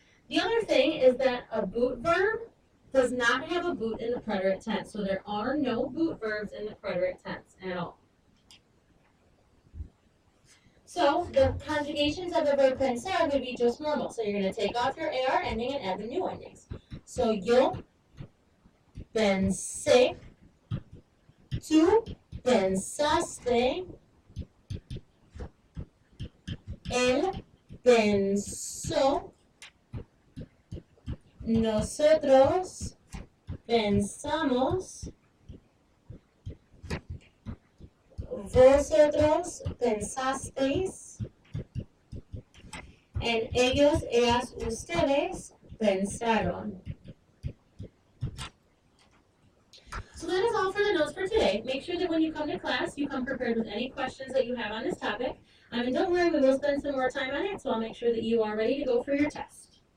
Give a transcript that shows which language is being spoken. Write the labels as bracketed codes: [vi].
[en] The other thing is that a boot verb does not have a boot in the preterite tense. So there are no boot verbs in the preterite tense at all. So the conjugations of the verb pensar would be just normal. So you're going to take off your AR ending and add the new endings. [es] So yo pensé, tú pensaste, él pensó, nosotros pensamos, vosotros pensasteis, and ellos, ellas, ustedes pensaron. [en] So that is all for the notes for today. Make sure that when you come to class, you come prepared with any questions that you have on this topic. And don't worry, we will spend some more time on it, so I'll make sure that you are ready to go for your test.